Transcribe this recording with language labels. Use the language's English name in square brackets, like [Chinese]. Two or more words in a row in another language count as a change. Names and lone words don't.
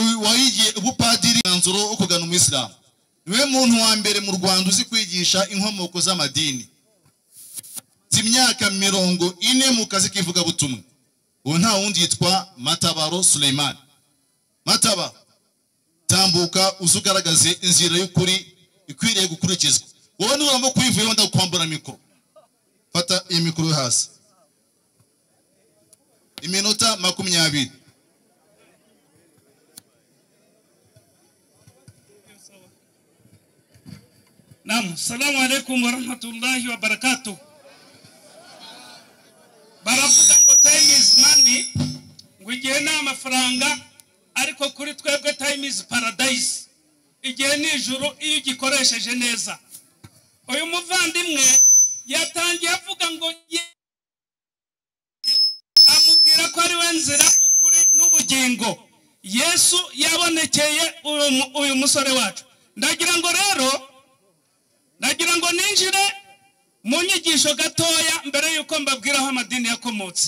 [Kinyarwanda] wayigiye ubupadiri nanzuro ukugana mu Islam niwe muntu wa mbere mu Rwanda uzi kwigisha inkomoko z'amadini z'imyaka 40 mu kazi kivuga butumwa uwo nta wundi yitwa Matabaro Suleiman Mataba tambuka uzugaragaze inzira y'ukuri ikwiriye gukurikizwa wowe nuramo kwivuye wenda kwambura mikro fata iyi mikro hasi iminota 20 [Arabic] نعم، السلام عليكم ورحمة الله وبركاته. [Kinyarwanda] Baravuga ngo [English] time is money, [Kinyarwanda] ngo igihe ni amafaranga, ariko kuri twebwe [English] time is paradise. [Kinyarwanda] Igihe ni ijuru iyo ugikoresheje neza. Uyu muvandimwe yatangiye avuga ngo amubwira ko ari we nzira ukuri n'ubugingo. Yesu yabonekeye uyu musore wacu. Ndagira ngo ninjire mu nyigisho gatoya mbere yuko mbabwira aho amadini yakomotse.